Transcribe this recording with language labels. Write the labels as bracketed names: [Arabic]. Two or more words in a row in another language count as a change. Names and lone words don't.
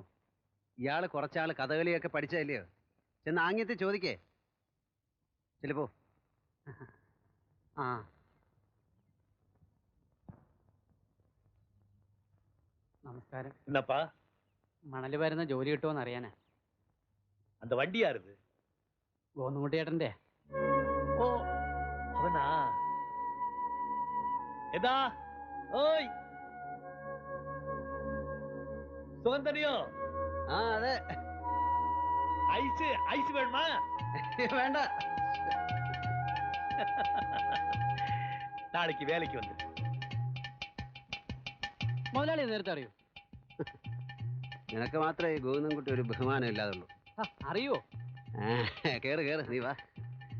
[Malayalam] ഇയാള് കുറച്ചാള് കഥകളിയൊക്കെ പഠിച്ചതല്ലയോ? ചെന്ന് ആംഗ്യത്തിൽ ചോദിക്കേ. ചിലപ്പോ ആ നമസ്കാരം. [Tamil] என்னப்பா? [Malayalam] മണല് വരുന്ന ജോലി കിട്ടുമോന്ന് അറിയാനാ. [Tamil] அந்த வண்டி யாருது? [Malayalam] ഗോന്നുകുട്ടിയേട്ടന്റെ. [Tamil] ஓ அவனா? எதா ஓய் சுகந்தனியோ? [Malayalam] ആ അതെ. [Tamil] ஐஸ் ஐஸ் வேணுமா? [Malayalam] വേണ്ട. [Tamil] நாளைக்கு வேலைக்கு வந்து. [Malayalam] മുതലാളി നേരത്തെ അറിയോ? നിനക്ക് മാത്രമേ ഗോവിന്ദൻകുട്ടി ഒരു ബഹുമാനം ഇല്ലാതുള്ളൂ. അറിയോ? കേറ് കേറ് നീ വാ.